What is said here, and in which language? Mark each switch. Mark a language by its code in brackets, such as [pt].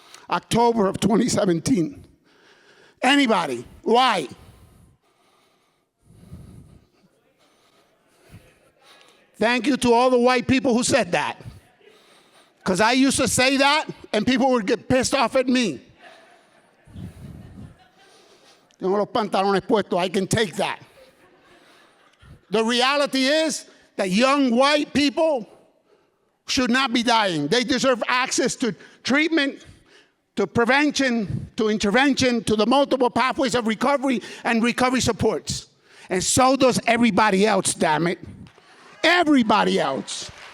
[en] October of 2017. Anybody? Why? Thank you to all the white people who said that. Because I used to say that, and people would get pissed off at me. [es] Tengo los pantalones puestos, [en] I can take that. The reality is that young white people should not be dying. They deserve access to treatment, to prevention, to intervention, to the multiple pathways of recovery and recovery supports. And so does everybody else, damn it. Everybody else.